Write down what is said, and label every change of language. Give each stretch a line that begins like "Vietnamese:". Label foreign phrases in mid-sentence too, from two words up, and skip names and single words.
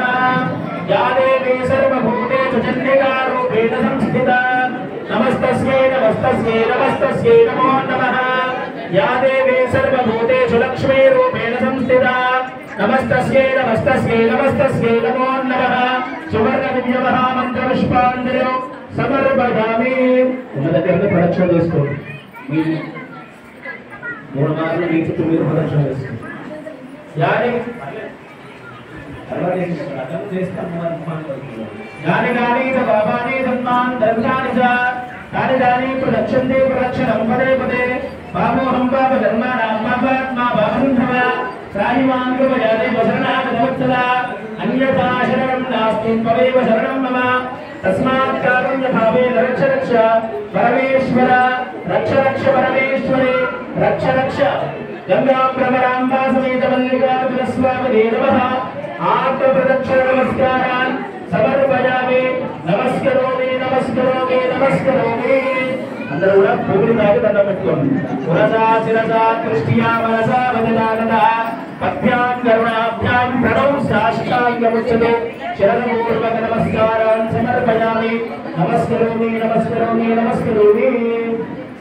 Sanskrit: या देवी सर्वभूतेषु चण्डिकारूपेण संस्थिता नमस्तस्यै नमस्तस्यै नमस्तस्यै नमो नमः। या देवी सर्वभूतेषु लक्ष्मीरूपेण संस्थिता नमस्तस्यै नमस्तस्यै नमस्तस्यै नमो नमः। सुवर्णदिव्यमहामन्त्रपुष्पाञ्जलिं समर्पयामि।
Telugu: प्रदक्षिణ చేసుకోండి। మూడు మార్లు మీ చుట్టూ మీరు ప్రదక్షిణ చేసుకోండి।
Sanskrit: యాని यानि यानि च पापानि धर्मान् दर्शानि च तानि तानि प्रदक्षन्ते प्रदक्षिणं पदे पदे पापोऽहं पापधर्माणां पापात्मा पापसम्भव त्राहिमां कृपयाते वशरणागतवत्सला अन्यथा शरणं नास्ति त्वमेव शरणं मम तस्मात् कारुण्यभावेन रक्ष रक्ष परमेश्वर रक्ष रक्ष परमेश्वरे रक्ष रक्ष गंगा प्रवराम्बा समेत मल्लिकार्जुन स्वामिने नमः। आत्मप्रदक्षिण नमस्कारान् समर्पयामि। नमस्करोमि नमस्करोमि नमस्करोमि।
Telugu: अंदर కూడా భూమిని తాకి దండం పెట్టుకోండి।
Sanskrit: పురసా శిరసా కృష్టియా మనసా వదనానదా పద్భ్యాం కరుణాభ్యాం ప్రణౌ సాష్టాంగముచ్యతే శరణపూర్వక నమస్కారాन् సమర్పయామి। నమస్కరోమి నమస్కరోమి నమస్కరోమి।